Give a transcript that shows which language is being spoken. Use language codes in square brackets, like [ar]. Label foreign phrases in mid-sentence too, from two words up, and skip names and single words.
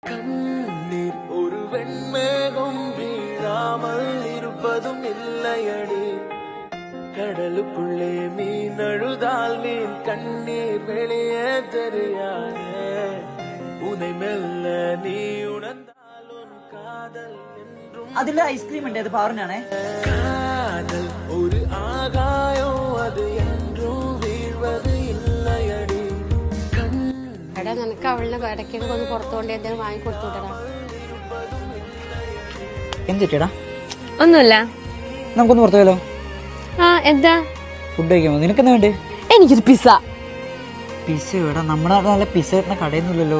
[ta] கண்ணீர் ஒரு வெண்மேகம் வீழாமல் இருப்பதும் இல்லையடி. கடலுக்குள்ளே மீன் அழுதால் மீன் கண்ணீர் வெளியே தெரியாது. உனை மெல்ல நீ உணர்ந்தால் உன் காதல் என்றும் [ml] അതില് ഐസ്ക്രീം ഉണ്ട്, അത് പവറിനാണേ. [ta] காதல் ஒரு ஆகாயம், அது என்றும் வீழ்வது இல்லையடி. [ml] എടാ നിനക്ക് അവളിനെ ഇടയ്ക്കൊക്കെ ഒന്ന് പുറത്തുകൊണ്ട് എന്തെങ്കിലും വാങ്ങിക്കൊടുത്തുവിട്ടടാ. എന്തിട്ടാ ഒന്നുമില്ല, നമുക്കൊന്ന് പുറത്തു പോയാലോ? ആ എന്താ ഫുഡ് കഴിക്കാമോ? നിനക്കെന്താ വേണ്ടേ? എനിക്കൊരു പിസ്സ. പിസ്സ എടാ, നമ്മുടെ നല്ല പിസ്സ കിട്ടുന്ന കടയൊന്നുമില്ലല്ലോ.